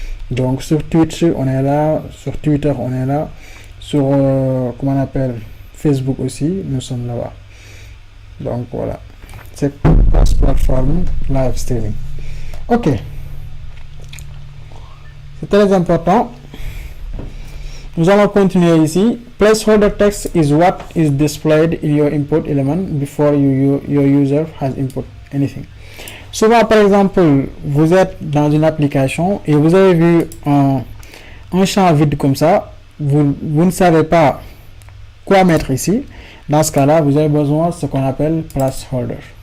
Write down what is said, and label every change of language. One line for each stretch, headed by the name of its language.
French: Donc sur Twitch, on est là, sur Twitter, on est là, sur, comment on appelle, Facebook aussi, nous sommes là-bas. Donc voilà, c'est la plateforme live streaming. Ok, c'est très important. Nous allons continuer ici.
English: Placeholder text is what is displayed in your input element before your user has input anything.
French: Souvent, par exemple, vous êtes dans une application et vous avez vu un champ vide comme ça. Vous ne savez pas quoi mettre ici. Dans ce cas-là, vous avez besoin de ce qu'on appelle placeholder.